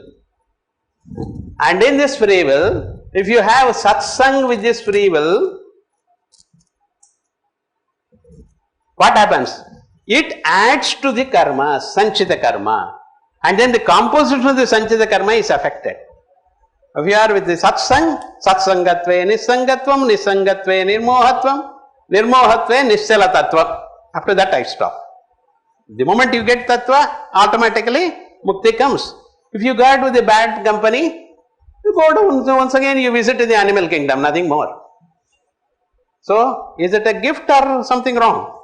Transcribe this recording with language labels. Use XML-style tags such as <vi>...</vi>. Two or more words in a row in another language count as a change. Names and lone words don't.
<en>And in this free will, if you have satsang with this free will, what happens? It adds to the karma,</en> <sa>सञ्चित कर्म.</sa> <en>And then the composition of the</en> <sa>सञ्चित कर्म</sa> <en>is affected. If you are with the satsang,</en> <sa>सत्सङ्गत्वे निसङ्गत्वं, निसङ्गत्वे निर्मोहत्वं, निर्मोहत्वे निश्चल तत्त्व.</sa> <en>After that I stop. The moment you get tattva, automatically mukti comes. If you got with a bad company, you go down, so once again you visit the animal kingdom, nothing more. So, is it a gift or something wrong?</en>